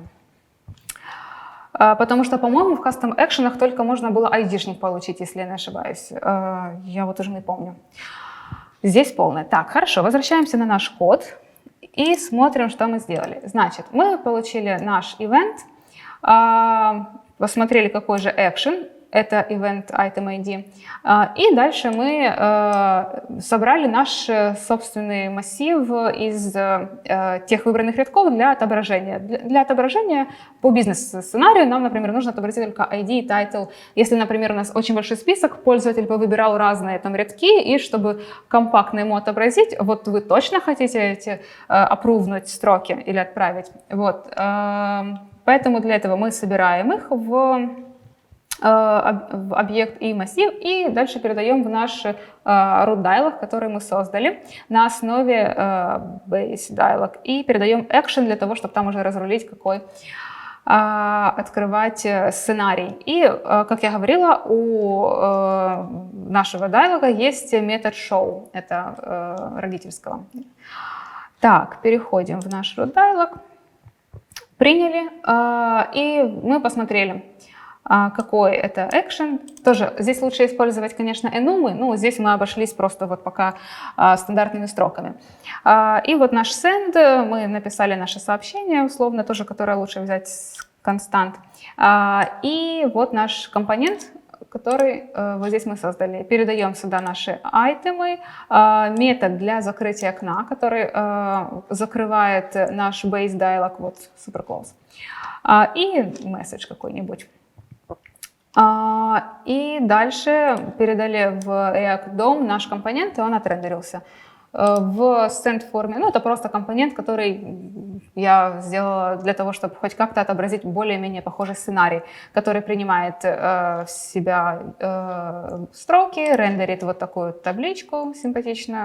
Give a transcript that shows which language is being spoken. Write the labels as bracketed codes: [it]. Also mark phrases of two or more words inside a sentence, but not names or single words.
[ru] Потому что, по-моему, в [en] Custom Action'ах [ru] только можно было ID-шник получить, если я не ошибаюсь. Я вот уже не помню. Здесь полное. Так, хорошо, возвращаемся на наш код. И смотрим, что мы сделали. Значит, мы получили наш event, посмотрели, какой же action, это [en] event item ID, [ru] и дальше мы собрали наш собственный массив из тех выбранных рядков для отображения. Для отображения по бизнес-сценарию нам, например, нужно отобразить только ID, title. Если, например, у нас очень большой список, пользователь выбирал разные там рядки, и чтобы компактно ему отобразить, вот вы точно хотите эти апрувнуть строки или отправить. Вот. Поэтому для этого мы собираем их в объект и массив, и дальше передаем в наш [en] root dialog, [ru] который мы создали на основе [en] base dialog, [ru] и передаем action для того, чтобы там уже разрулить, какой открывать сценарий. И, как я говорила, у нашего диалога есть метод show, это родительского. Так, переходим в наш [en] root dialog, [ru] приняли, и мы посмотрели, какой это action. Тоже здесь лучше использовать, конечно, enum, но здесь мы обошлись просто вот пока стандартными строками. И вот наш send, мы написали наше сообщение, условно, тоже, которое лучше взять с констант. И вот наш компонент, который вот здесь мы создали. Передаем сюда наши айтемы, метод для закрытия окна, который закрывает наш [en] base dialog, [ru] вот superclose, и message какой-нибудь. И дальше передали в React DOM наш компонент, и он отрендерился. В send форме, ну это просто компонент, который я сделала для того, чтобы хоть как-то отобразить более-менее похожий сценарий, который принимает в себя строки, рендерит вот такую табличку симпатичную.